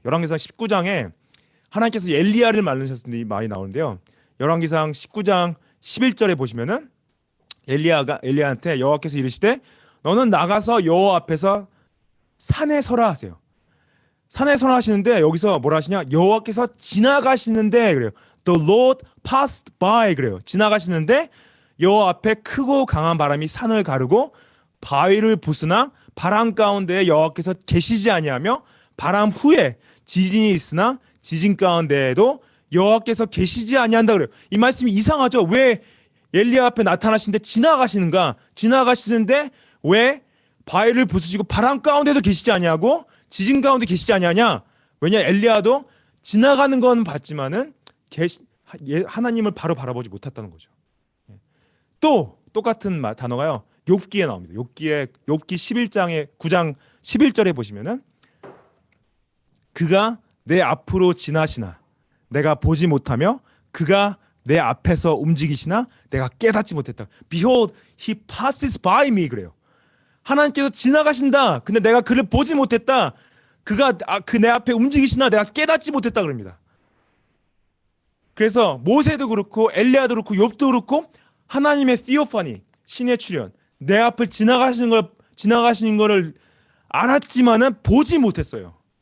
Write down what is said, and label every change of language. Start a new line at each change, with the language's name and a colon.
Korean: 열왕기상 19장에 하나님께서 엘리야를 만드셨는데 많이 나오는데요. 열왕기상 19장 11절에 보시면은 엘리야한테 여호와께서 이르시되 너는 나가서 여호와 앞에서 산에 서라 하세요. 산에 서라 하시는데 여기서 뭐라 하시냐? 여호와께서 지나가시는데 그래요.
English: The Lord passed by
Korean: 그래요. 지나가시는데 여호와 앞에 크고 강한 바람이 산을 가르고 바위를 부수나 바람 가운데에 여호와께서 계시지 아니하며 바람 후에 지진이 있으나 지진 가운데에도 여호와께서 계시지 아니한다 그래요. 이 말씀이 이상하죠? 왜 엘리야 앞에 나타나시는데 지나가시는가? 지나가시는데 왜 바위를 부수시고 바람 가운데도 계시지 아니하고 지진 가운데 계시지 아니하냐? 왜냐 엘리야도 지나가는 건 봤지만은 하나님을 바로 바라보지 못했다는 거죠. 또 똑같은 단어가요. 욥기에 나옵니다. 욥기 11장의 9장 11절에 보시면은 그가 내 앞으로 지나시나 내가 보지 못하며 그가 내 앞에서 움직이시나 내가 깨닫지 못했다.
English: Behold, he passes by me
Korean: 그래요. 하나님께서 지나가신다. 근데 내가 그를 보지 못했다. 그가 그 내 앞에 움직이시나 내가 깨닫지 못했다 그럽니다. 그래서 모세도 그렇고 엘리야도 그렇고 욥도 그렇고 하나님의 theophany, 신의 출현, 내 앞을 지나가시는 거를 알았지만은 보지 못했어요.